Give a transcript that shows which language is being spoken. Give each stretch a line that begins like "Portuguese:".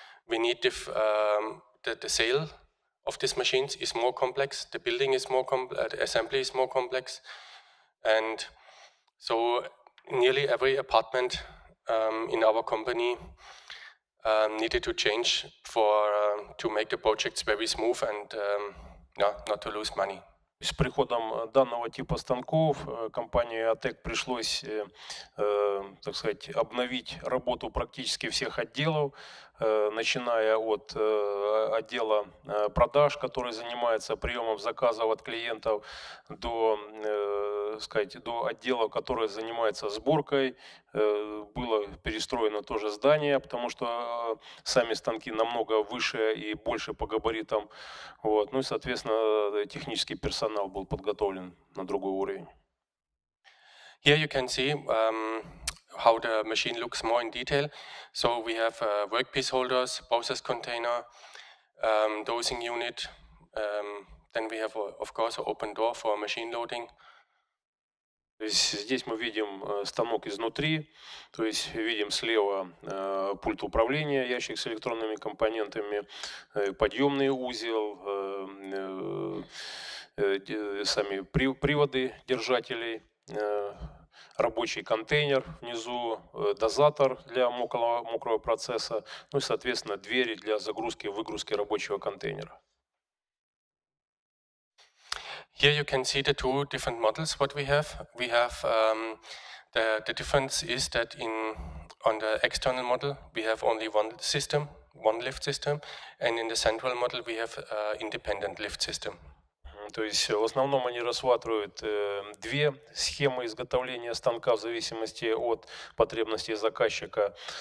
English: We need the sale of these machines is more complex, the building is more complex, the assembly is more complex, and so nearly every apartment in our company needed to change to make the projects very smooth and not to lose money.
Russian: С приходом данного типа станков компании ОТЕК пришлось, так сказать, обновить работу практически всех отделов, начиная от отдела продаж, который занимается приемом заказов от клиентов, до отдела, который занимается сборкой. Было перестроено тоже здание, потому что сами станки намного выше и больше по габаритам. Вот. Ну и, соответственно, технический персонал был подготовлен на другой уровень.
English: Here you can see how the machine looks more in detail. So we have workpiece holders, process container, dosing unit. Then we have, of course, an open door for machine loading.
Russian: То есть здесь мы видим станок изнутри, то есть видим слева пульт управления, ящик с электронными компонентами, подъемный узел, сами приводы держателей, рабочий контейнер внизу, дозатор для мокрого процесса, ну и, соответственно, двери для загрузки и выгрузки рабочего контейнера.
English: Here you can see the two different models what we have. We have the difference is that on the external model we have only one system, one lift system, and in the central model we have independent lift system.
Russian: То есть в основном они рассматривают две схемы изготовления станка в зависимости от потребностей заказчика.